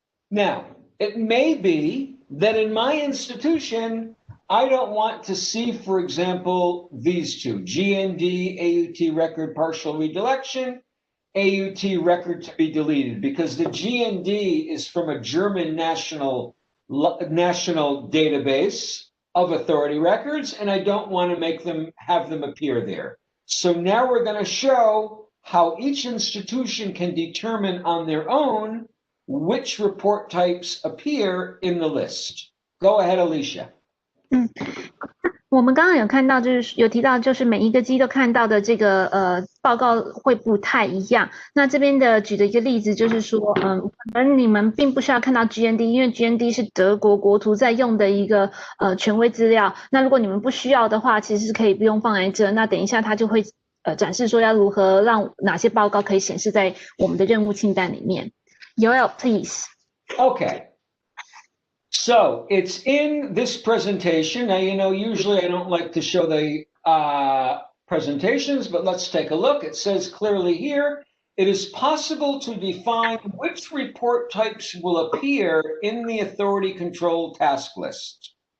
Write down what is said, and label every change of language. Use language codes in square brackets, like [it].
[en] Now, it may be that in my institution, I don't want to see, for example, these 2, GND, AUT record partial redirection, AUT record to be deleted, because the GND is from a German national database of authority records, and I don't want to have them appear there. So now we're going to show how each institution can determine on their own which report types appear in the list. Go ahead, Alicia. [zh] 我们刚刚有看到，就是有提到，就是每一个机都看到的这个报告会不太一样。那这边的举的一个例子就是说，可能你们并不需要看到 GND， 因为 GND 是德国国图在用的一个权威资料。那如果你们不需要的话，其实是可以不用放在这。那等一下他就会展示说要如何让哪些报告可以显示在我们的任务清单里面。 [en] Yoel, please. Okay.So it's in this presentation. Now, usually I don't like to show the presentations, but let's take a look. It says clearly here, it is possible to define which report types will appear in the authority control task list.